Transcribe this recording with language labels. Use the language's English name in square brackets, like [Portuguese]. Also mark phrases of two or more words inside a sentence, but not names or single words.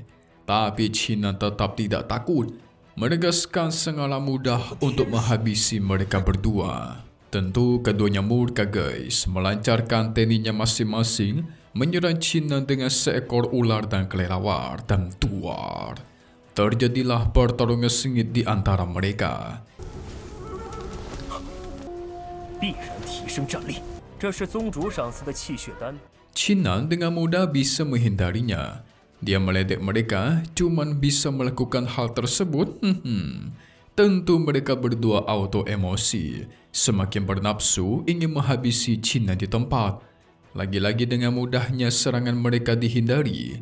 [Indonesian] Tapi Cina tetap tidak takut. Menegaskan sangatlah mudah untuk menghabisi mereka berdua. Tentu keduanya murka guys, melancarkan tekniknya masing-masing, menyerang Cina dengan seekor ular dan kelelawar dan tuar. Terjadilah pertarungan sengit di antara mereka. [Chinese] 必然提升战力。这是宗主赏赐的气血丹。 [Indonesian] Cinan dengan mudah bisa menghindarinya. Dia meledek mereka, cuman bisa melakukan hal tersebut. Tentu mereka berdua auto emosi, semakin bernafsu ingin menghabisi Cinan di tempat. Lagi-lagi dengan mudahnya serangan mereka dihindari.